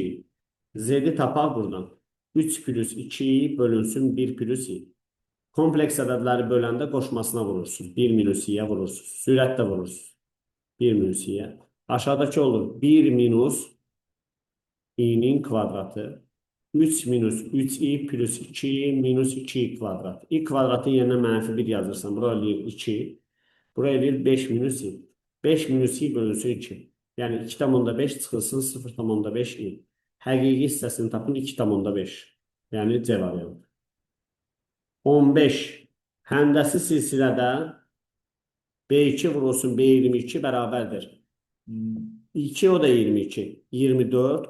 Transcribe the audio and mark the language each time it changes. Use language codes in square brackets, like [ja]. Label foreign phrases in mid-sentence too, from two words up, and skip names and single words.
[az] Z-i tapaq buradan. 3 plus 2 bölünsün 1 plus i. Kompleks ədədləri böləndə qoşmasına vurursunuz. 1 minus i-yə vurursunuz. Sürətlə vurursunuz. 1 minus i-yə. Aşağıdakı olur 1 minus i-nin kvadratı. 3 minus 3i plus 2 minus 2i kvadrat. I kvadratın yerinə mənfi 1 yazırsan. Bura eləyir 2. Bura eləyir 5 minus i. 5 minus i bölünsün 2. Yəni 2,5 çıxılsın 0,5 i. Həqiqi hissəsini tapın 2,5. Yəni C variantı. 15. Həndəsi silsilədə B2 vurulsun B22 bərabərdir. 2 o da 22. 24.